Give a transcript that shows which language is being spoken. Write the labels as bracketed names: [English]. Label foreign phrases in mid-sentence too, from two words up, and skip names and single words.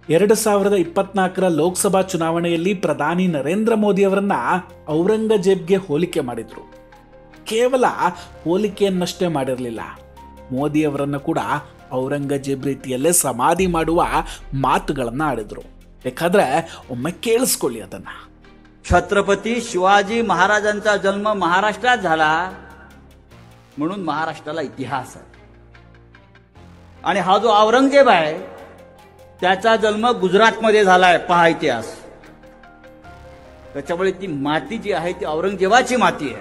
[Kannada] 2024 ಲೋಕಸಭಾ ಚುನಾವಣೆಯಲ್ಲಿ ಪ್ರಧಾನಿ ನರೇಂದ್ರ ಮೋದಿ ಅವರನ್ನ ಔರಂಗಜೇಬ್ಗೆ ಹೋಲಿಕೆ ಮಾಡಿದ್ರು. ಕೇವಲ ಹೋಲಿಕೆಯನ್ನಷ್ಟೇ ಮಾಡಿರಲಿಲ್ಲ, ಮೋದಿ ಅವರನ್ನು ಕೂಡ ಔರಂಗಜೇಬ್ ರೀತಿಯಲ್ಲೇ ಸಮಾಧಿ ಮಾಡುವ ಮಾತುಗಳನ್ನು ಆಡಿದ್ರು. ಬೇಕಾದ್ರೆ ಒಮ್ಮೆ ಕೇಳಿಸ್ಕೊಳ್ಳಿ ಅದನ್ನ. [Marathi] छत्रपती शिवाजी महाराजांचा जन्म महाराष्ट्रात झाला म्हणून महाराष्ट्राला इतिहास आहे. आणि हा जो औरंगजेब आहे त्याचा जन्म गुजरातमध्ये झालाय. पहा इतिहास. त्याच्यामुळे ती माती जी आहे ती औरंगजेबाची माती आहे.